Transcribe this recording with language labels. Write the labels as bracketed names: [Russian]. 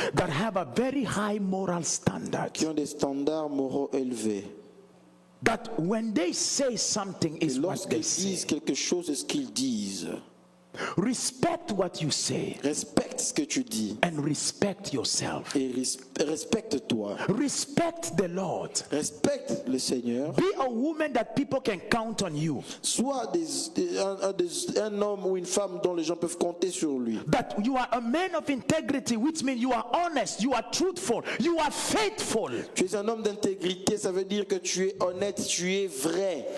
[English] that have a very high moral standard. [French] qui ont des standards moraux élevés. [English] That when they say something [French] Et [English] is what [French] lorsqu'ils [English] they say. [French] disent quelque chose, c'est ce qu'ils disent. [English] Respect what you say [French] Respecte ce que tu dis [English] and respect yourself. [French] et respecte-toi. [English] Respect the Lord. [French] Respecte le Seigneur. [English] Be a woman that people can count on you. [French] Sois un homme ou une femme dont les gens peuvent compter sur lui. [English] That you are a man of integrity, which means you are honest, you are truthful, you are faithful. [French] Tu es un homme d'intégrité, ça veut dire que tu es honnête, tu es vrai.